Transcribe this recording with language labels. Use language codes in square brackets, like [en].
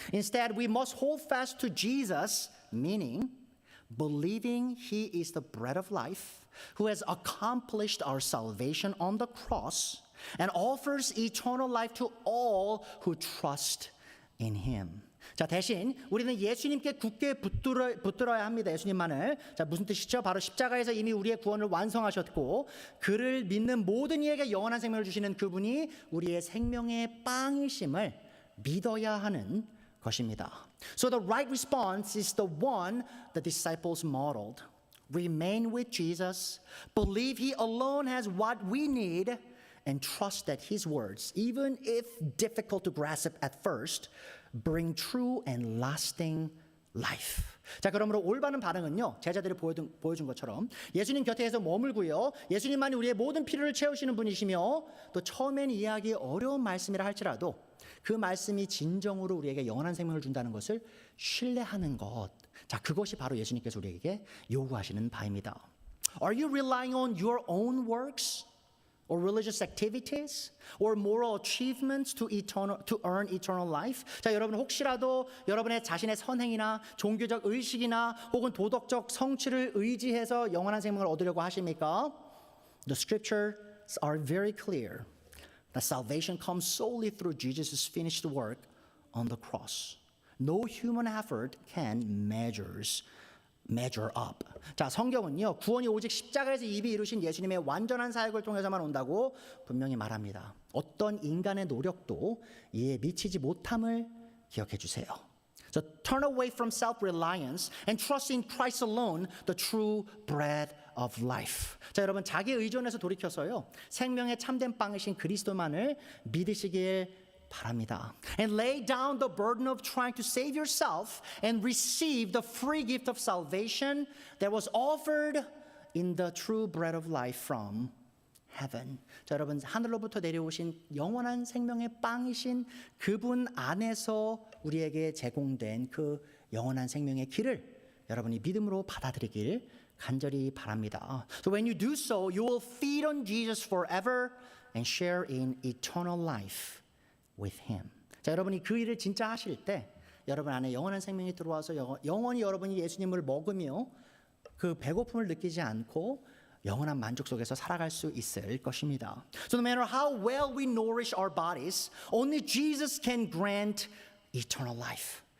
[en] Instead, we must hold fast to Jesus, meaning believing He is the bread of life, who has accomplished our salvation on the cross and offers eternal life to all who trust in Him. [ko] 자, 대신 우리는 예수님께 굳게 붙들어야 합니다. 예수님만을. 자, 무슨 뜻이죠? 바로 십자가에서 이미 우리의 구원을 완성하셨고 그를 믿는 모든 이에게 영원한 생명을 주시는 그분이 우리의 생명의 빵이심을 믿어야 하는 것입니다. [en] So the right response is the one the disciples modeled. Remain with Jesus, believe He alone has what we need, and trust that His words, even if difficult to grasp at first, bring true and lasting life. [ko] 자, 그러므로 올바른 반응은요, 제자들이 보여준 것처럼 예수님 곁에서 머물고요, 예수님만이 우리의 모든 필요를 채우시는 분이시며 또 처음엔 이해하기 어려운 말씀이라 할지라도 그 말씀이 진정으로 우리에게 영원한 생명을 준다는 것을 신뢰하는 것. 자, 그것이 바로 예수님께서 우리에게 요구하시는 바입니다. [en] Are you relying on your own works? Or religious activities, or moral achievements to earn eternal life? [ko] 자, 여러분 혹시라도 여러분의 자신의 선행이나 종교적 의식이나 혹은 도덕적 성취를 의지해서 영원한 생명을 얻으려고 하십니까? [en] The scriptures are very clear that salvation comes solely through Jesus' finished work on the cross. No human effort can measure up. [ko] 자, 성경은요, 구원이 오직 십자가에서 이미 이루신 예수님의 완전한 사역을 통해서만 온다고 분명히 말합니다. 어떤 인간의 노력도 이에 미치지 못함을 기억해 주세요. [en] So turn away from self-reliance and trust in Christ alone, the true bread of life. [ko] 자, 여러분, 자기 의존에서 돌이켜서요, 생명의 참된 빵이신 그리스도만을 믿으시길 바랍니다. [en] And lay down the burden of trying to save yourself and receive the free gift of salvation that was offered in the true bread of life from heaven. [ko] 자, 여러분, 하늘로부터 내려오신 영원한 생명의 빵이신 그분 안에서 우리에게 제공된 그 영원한 생명의 길을 여러분이 믿음으로 받아들이길 간절히 바랍니다. [en] So when you do so, you will feed on Jesus forever and share in eternal life with Him. [ko] 자, 여러분이 그 일을 진짜 하실 때 여러분 안에 영원한 생명이 들어와서 영원히 여러분이 예수님을 먹으며 그 배고픔을 느끼지 않고 영원한 만족 속에서 살아갈 수 있을 것입니다. [en] So no matter how well we nourish our bodies, only Jesus can grant eternal life.